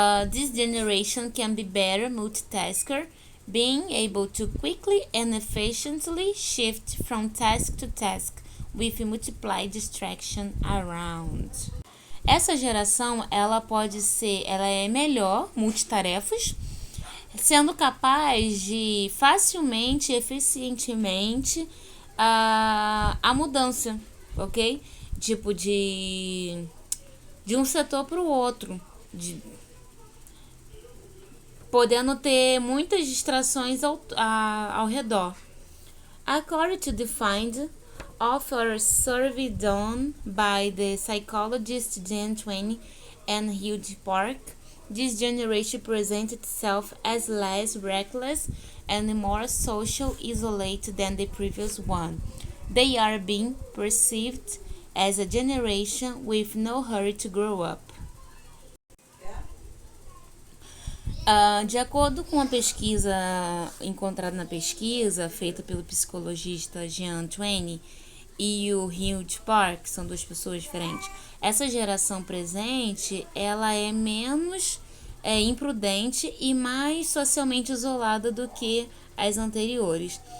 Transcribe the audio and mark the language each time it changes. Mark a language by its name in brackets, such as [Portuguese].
[English] This generation can be better multitasker, being able to quickly and efficiently shift from task to task with multiplied distraction around. [Portuguese] Essa geração ela é melhor multitarefas, sendo capaz de facilmente e eficientemente a mudança, ok? Tipo de um setor para o outro, podendo ter muitas distrações ao redor. [English] According to the find of a survey done by the psychologist Dan Twenty and Hugh Park, this generation presents itself as less reckless and more social isolated than the previous one. They are being perceived as a generation with no hurry to grow up. [Portuguese] De acordo com a pesquisa encontrada na pesquisa feita pelo psicologista Jean Twenge e o Hugh Park, que são duas pessoas diferentes, essa geração presente ela é menos imprudente e mais socialmente isolada do que as anteriores.